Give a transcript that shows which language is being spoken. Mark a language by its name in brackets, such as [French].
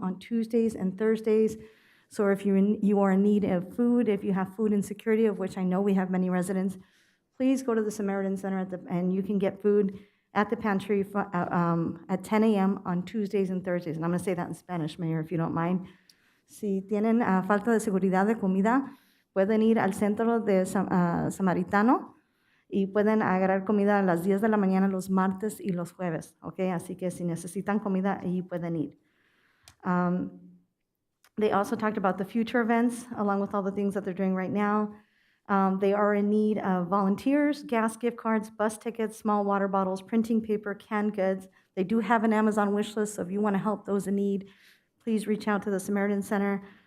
[English] on Tuesdays and Thursdays. So if you are in need of food, if you have food insecurity, of which I know we have many residents, please go to the Samaritan Center and you can get food at the pantry at 10 a.m. on Tuesdays and Thursdays. And I'm going to say that in Spanish, Mayor, if you don't mind. [Spanish] Si tienen falta de seguridad de comida, pueden ir al centro de Samaritano y pueden agarrar comida a las 10 de la mañana los martes y los jueves, ¿ok? Así que si necesitan comida, ahí pueden ir. [English] They also talked about the future events, along with all the things that they're doing right now. They are in need of volunteers, gas gift cards, bus tickets, small water bottles, printing paper, canned goods. They do have an Amazon wish list, so if you want to help those in need, please reach out to the Samaritan Center.